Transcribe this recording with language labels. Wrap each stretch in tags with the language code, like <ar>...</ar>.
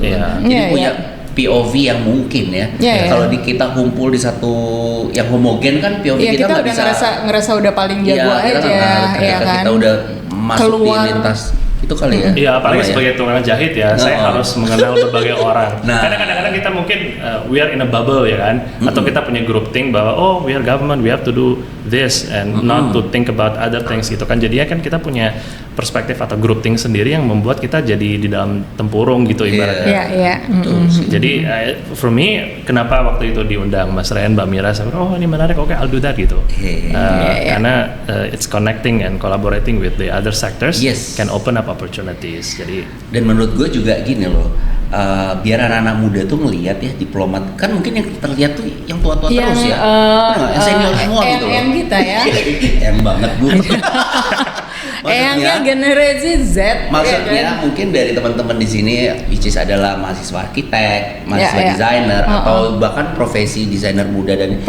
<id>Jadi punya POV yang mungkin ya. Kalau kita kumpul di satu yang homogen kan POV kita nggak bisa. ngerasa udah paling jago aja, ya kan? Kita udah masuk di lintas itu kali ya. Iya, apalagi sebagai tukang jahit ya, saya harus mengenal berbagai orang. Karena kadang-kadang kita mungkin</id> <en>we are in a bubble</en> <id>ya kan, atau kita punya</id> <en>group think bahwa we are government, we have to do this and not to think about other things</en> <id>gitu kan. Jadinya kan kita punya perspektif atau group think sendiri yang membuat kita jadi di dalam tempurung gitu ibaratnya. Jadi</id> <en>for me,</en> <id>kenapa waktu itu diundang Mas Ren, Mbak Mira, saya ini menarik, oke,</id> <en>I'll do that</en> <id>gitu. Karena</id> <en>it's connecting and collaborating with the other sectors can open up opportunities.</en> <id>Jadi dan menurut gue juga gini loh, biar anak-anak muda tuh ngelihat ya diplomat kan, mungkin yang terlihat tuh yang tua-tua terus ya, yang senior semua gitu loh. Yang kita ya. Yang banget Bu. Yang generasi Z. Maksudnya mungkin dari teman-teman di sini,</id> <en>which is</en> <id>adalah mahasiswa arsitek, mahasiswa desainer, atau bahkan profesi desainer muda, dan</id>